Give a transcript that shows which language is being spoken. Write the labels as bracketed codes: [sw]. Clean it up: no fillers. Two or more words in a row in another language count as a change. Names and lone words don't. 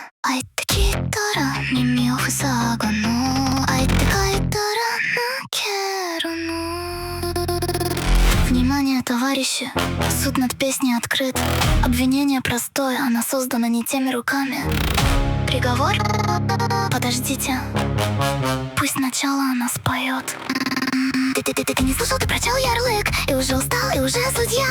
[ja] 相手聞いたら耳を塞ぐの。相手書いたら泣けるの. [ru] Внимание, товарищи, суд над песней открыт. Обвинение простое, она создана не теми руками. Приговор? Подождите, пусть сначала она споет. Ты не слышал, ты прочел ярлык и уже устал, и уже судья.